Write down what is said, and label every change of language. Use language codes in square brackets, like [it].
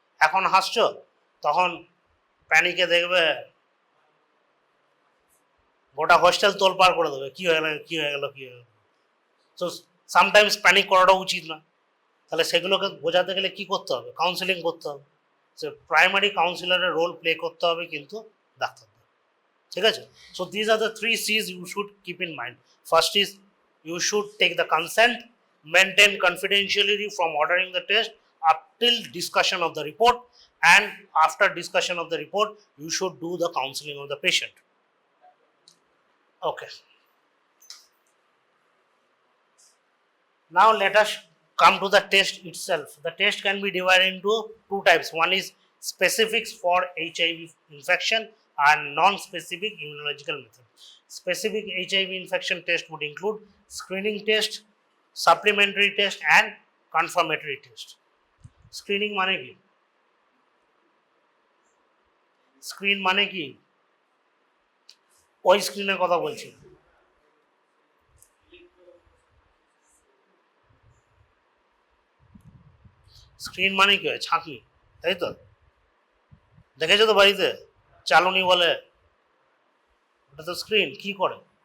[bn] এখন হাসছো, তখন প্যানিকে দেখবে গোটা হোস্টেল তোলপাড় করে দেবে, কী হয়ে গেল কী হয়ে গেল কী হয়ে গেল। তো সামটাইমস প্যানিক করাটা উচিত না। তাহলে সেগুলোকে বোঝাতে গেলে কী করতে হবে? কাউন্সেলিং করতে হবে। সে প্রাইমারি কাউন্সিলরের রোল প্লে করতে হবে কিন্তু ডাক্তারদের, ঠিক আছে? [en] So these are the 3 C's you should keep in mind. First is you should take the consent, maintain confidentiality from ordering the test up till discussion of the report, and after discussion of the report you should do the counseling of the patient. Okay, now let us come to the test itself. The test can be divided into two types. One is specifics for HIV infection and non-specific immunological method. Specific HIV infection test would include screening test, supplementary test, and confirmatory test. [bn] Screening মানে কি? Screen মানে কি? ওই স্ক্রিনের কথা বলছি। Screen মানে কি হয়? ছাঁকনি, তাই তো? দেখেছো তো বাড়িতে চালনি বলে, ওটা তো স্ক্রিন। কি করে?